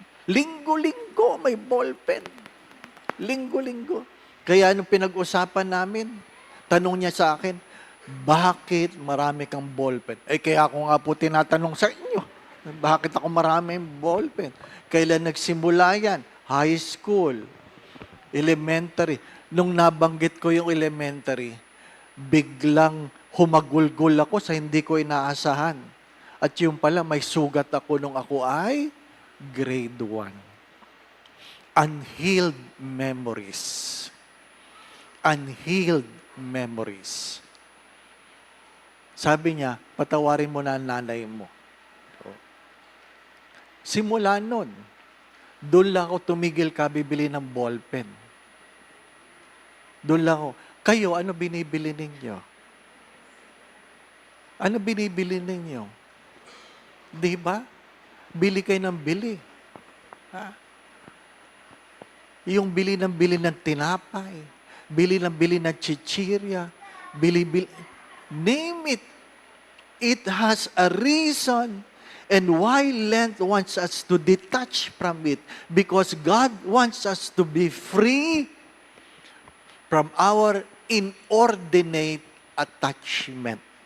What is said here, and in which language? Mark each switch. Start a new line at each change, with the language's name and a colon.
Filipino: Linggo-linggo may ballpen. Linggo-linggo. Kaya nung pinag-usapan namin, tanong niya sa akin, bakit marami kang ballpen? Kaya ako nga po tinatanong sa inyo, bakit ako maraming ballpen? Kailan nagsimula yan? High school, elementary. Nung nabanggit ko yung elementary, biglang humagulgol ako sa hindi ko inaasahan. At yung pala, may sugat ako nung ako ay grade 1.
English: Unhealed memories. Unhealed memories.
Filipino: Sabi niya, patawarin mo na ang nanay mo. Simula nun, doon lang ako tumigil bibili ng ballpen. Doon lang ako. Kayo, ano binibili ninyo? Ano binibili ninyo? Di ba? Bili kayo ng bili. Ha? Yung bili ng tinapay, bili ng chichirya, bili,
English: name it. It has a reason. And why Lent wants us to detach from it? Because God wants us to be free from our inordinate attachment.